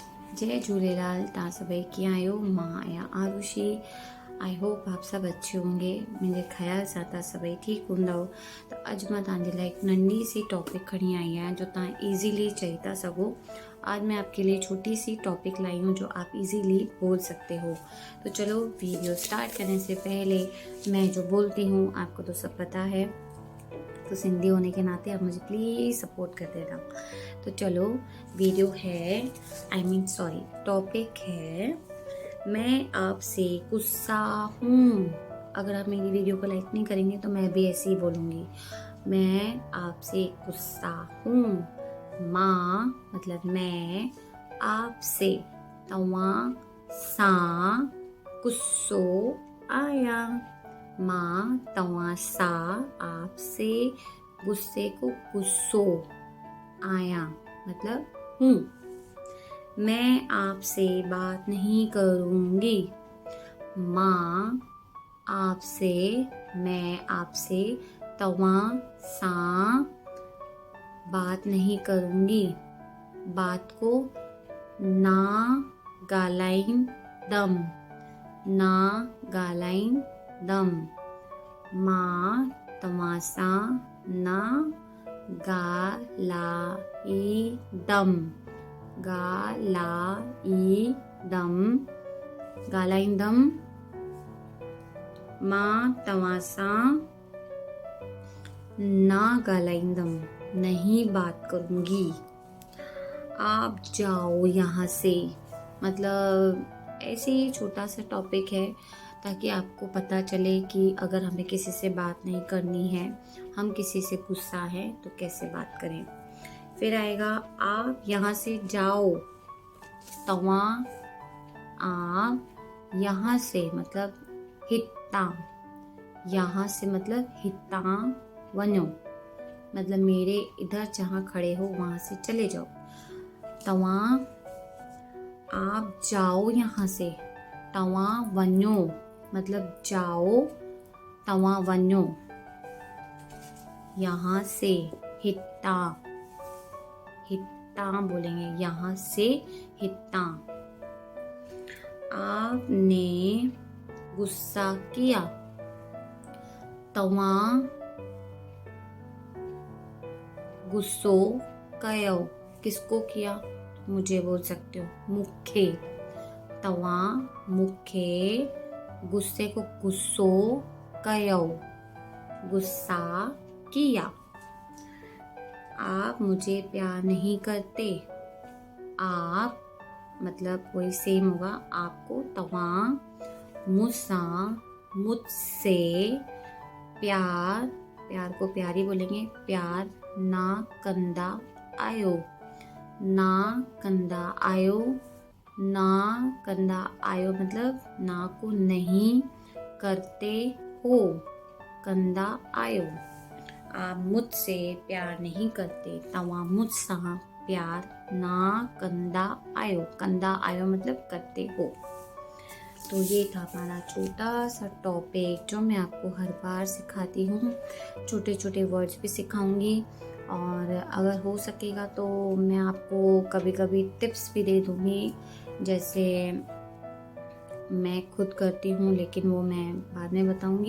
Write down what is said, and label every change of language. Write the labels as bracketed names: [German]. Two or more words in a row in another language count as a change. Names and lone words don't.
[Sindhi] जय झूलेलाल। तव्हां सभई कीअं आहियो? मां आहियां आरुषि। [English] I hope [Hindi] आप सभु अच्छे होंगे। [Sindhi] मुंहिंजे ख़्याल सां तव्हां सभई ठीकु हूंदव। त अॼु मां तव्हांजे लाइ हिकु नंढी सी टॉपिक खणी आई आहियां जो तव्हां ईज़िली चई था सघो। [Hindi] आज मैं आपके लिए छोटी सी टॉपिक लाई हूँ जो आप इजीली बोल सकते हो। तो चलो वीडियो स्टार्ट करने से पहले मैं जो बोलती हूँ आपको तो सब पता है, तो सिंधी होने के नाते आप मुझे [English] please support [Hindi] कर देना। तो चलो वीडियो है, टॉपिक है मैं आपसे गुस्सा हूँ। अगर आप मेरी वीडियो को लाइक नहीं करेंगे तो मैं भी ऐसे ही बोलूँगी, मैं आपसे गुस्सा हूँ। [Sindhi] मां मतलब [Hindi] मैं, आपसे [Sindhi] तव्हां सां गुस्सो आया। मां तव्हां सां आपसे गुस्से को गुस्सो आया मतलब हूँ। [Hindi] मैं आपसे बात नहीं करूँगी। मां आपसे, मैं आपसे [Sindhi] तव्हां सां [Hindi] बात नहीं करूँगी। [Sindhi] बात को ना ॻाल्हाईंदम, ना ॻाल्हाईंदम। मां तव्हां सां न ॻाल्हाईंदम, ॻाल्हाईंदम। मां तव्हां सां न ॻाल्हाईंदम, [Hindi] नहीं बात करूँगी। आप जाओ यहाँ से, मतलब ऐसे ही छोटा सा टॉपिक है ताकि आपको पता चले कि अगर हमें किसी से बात नहीं करनी है, हम किसी से गुस्सा है तो कैसे बात करें। फिर आएगा आप यहाँ से जाओ, तव्हां आप यहाँ से मतलब हितां, यहाँ से मतलब [Sindhi] हितां वञो, [Hindi] मतलब मेरे इधर जहाँ खड़े हो वहाँ से चले जाओ। तव्हां आप जाओ यहाँ से, [Sindhi] तव्हां वञो [Hindi] मतलब जाओ, [Sindhi] तव्हां वञो। [Hindi] यहाँ से हितां, हितां बोलेंगे, यहाँ से हितां। आपने गुस्सा किया, [Sindhi] तव्हां गुस्सो कयो। [Hindi] किसको किया? मुझे बोल सकते हो, मुखे। [Sindhi] तव्हां मुखे [Hindi] गुस्से को [Sindhi] गुस्सो कयो, [Hindi] गुस्सा किया। आप मुझे प्यार नहीं करते। आप मतलब कोई सेम होगा आपको, [Sindhi] तव्हां मुसां, [Hindi] मुझसे प्यार, प्यार को प्यारी बोलेंगे, प्यार [Sindhi] ना कंदा आयो, ना कंदा आयो। ना कंदा आयो [Hindi] मतलब ना को नहीं करते हो, [Sindhi] कंदा आयो। [Hindi] आप मुझसे प्यार नहीं करते, [Sindhi] तव्हां मुझसां प्यार ना कंदा आयो। कंदा आयो [Hindi] मतलब करते हो। तो ये था हमारा छोटा सा टॉपिक जो मैं आपको हर बार सिखाती हूँ। छोटे छोटे वर्ड्स भी सिखाऊंगी और अगर हो सकेगा तो मैं आपको कभी कभी टिप्स भी दे दूँगी, जैसे मैं खुद करती हूँ लेकिन वो मैं बाद में बताऊँगी।